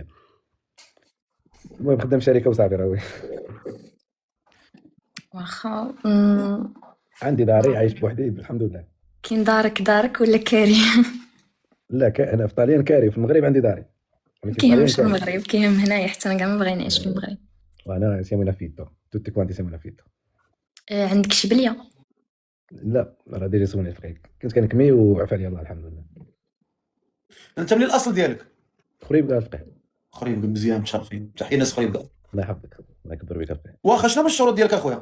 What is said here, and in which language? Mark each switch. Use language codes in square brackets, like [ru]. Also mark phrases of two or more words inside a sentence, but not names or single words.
[ar] المهم خدام شركه وصافي راهي. واخا. عندي داري عايش بوحدي الحمد لله. كاين دارك ولا كاري؟ لا انا في طاليان كاري، في المغرب عندي داري. كيهمش في المغرب، كيهم هنايا حتى انا كاع ما باغي نعيش في المغرب. [it] وانا siamo in affitto, tutti quanti siamo in affitto. [ar] عندك شي بليه؟ لا راه ديجا سولني الفقيك، كنت كنكمي وعفى عليا الله الحمد لله. انت منين الاصل ديالك؟ خريب كاع الفقيه. خريب مزيان متشرفين. تحيه ناس خريب كاع. الله يحفظك الله يكبر بك الفقيه. واخا شنو هما الشروط ديالك اخويا؟